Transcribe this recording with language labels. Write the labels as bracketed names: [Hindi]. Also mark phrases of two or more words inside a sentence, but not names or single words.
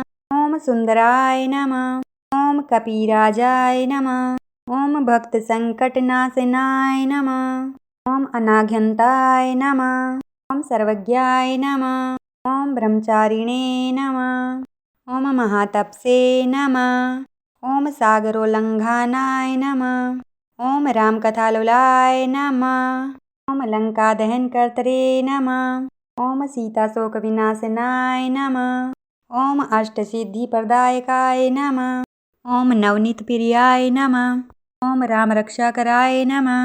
[Sanskrit] ओम सुंदराय नमः। ओम कपिराजाय नमः। ओम भक्तसंकटनाशनाय नमः। ओम अनाघ्यंताय नमः। ओम सर्वज्ञाय नमः। ओम ब्रह्मचारिणे नमः। ओम महातपसे नमः। ઓમ સાગરોલ્લંઘાનાય નમઃ. ઓમ રામકથાલોલાય નમઃ. ઓમ લંકા દહન કર્તરે નમઃ. ઓમ સીતાશોક વિનાશનાય નમઃ. ઓમ અષ્ટસિદ્ધિપ્રદાયકાય નમઃ. ઓમ નવનીતપ્રિયાય નમઃ. ઓમ રામરક્ષાકરાય નમઃ.